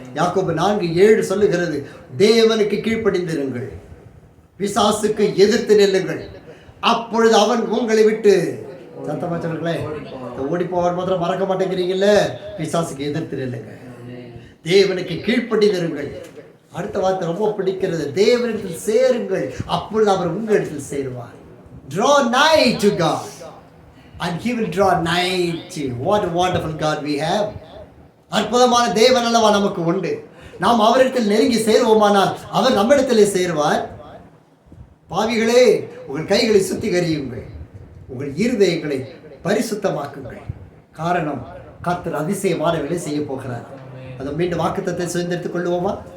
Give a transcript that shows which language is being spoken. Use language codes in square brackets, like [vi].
[ta] யாக்கோபு 4:7 சொல்லுகிறது, தேவனுக்கு கீழ்ப்படிந்திருங்கள், பிசாசுக்கு எதிர்த்து நெல்லுங்கள், அப்பொழுது அவன் உங்களை விட்டு, சத்தமா சொல்லுங்களேன், ஓடி போவார் மாத்திரம் மறக்க மாட்டேங்கிறீங்கல்ல, பிசாசுக்கு எதிர்த்து நெல்லுங்க, தேவனுக்கு கீழ்ப்படிந்திருங்கள். அடுத்த வார்த்தை ரொம்ப பிடிக்கிறது, தேவனிடத்தில் சேருங்கள், அப்பொழுது அவர் உங்களிடத்தில் சேருவார். [en] Draw nigh to God and he will draw nigh to you. What a wonderful God we have. [ta] அற்புதமான தேவன் அல்லவா நமக்கு உண்டு. நாம் அவரிடத்தில் நெருங்கி சேருவோமானால் அவர் நம்மிடத்திலே சேருவார். பாவிகளே, உங்கள் கைகளை சுத்திகரியுங்கள், உங்கள் இருதயங்களை பரிசுத்தமாக்குங்கள். காரணம், கர்த்தர் அதிசயமான வேலை செய்ய போகிறார். அதை மீண்டும் வாக்குத்தத்தை சுதந்திரத்துக் கொள்ளுவோமா?